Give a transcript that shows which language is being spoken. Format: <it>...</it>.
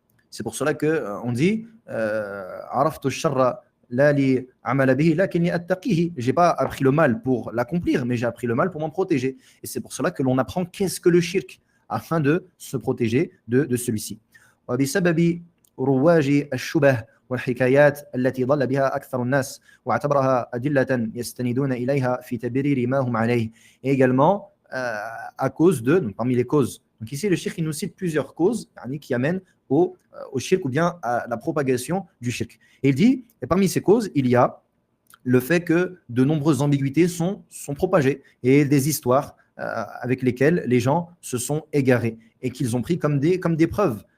<fr>C'est pour cela qu'on dit</fr> <ar>Araftu sharra la li amala bihi lakinni attaqihi.</ar> <fr>J'ai pas appris le mal pour l'accomplir, mais j'ai appris le mal pour m'en protéger. Et c'est pour cela que l'on apprend qu'est-ce que le shirk, afin de se protéger de celui-ci.</fr> <ar>وبسبب رواج الشبه والحكايات التي ضل بها أكثر الناس واعتبرها أدلة يستندون إليها في تبرير ما هم عليه.</ar> <fr>Et également à cause de, donc parmi les causes. Donc ici le shirk, il nous cite plusieurs causes qui amènent au shirk ou bien à la propagation du shirk. Et il dit, et parmi ces causes, il y a le fait que de nombreuses ambiguïtés sont propagées et des histoires avec lesquels les gens se sont égarés et qu'ils ont pris comme des preuves.</fr>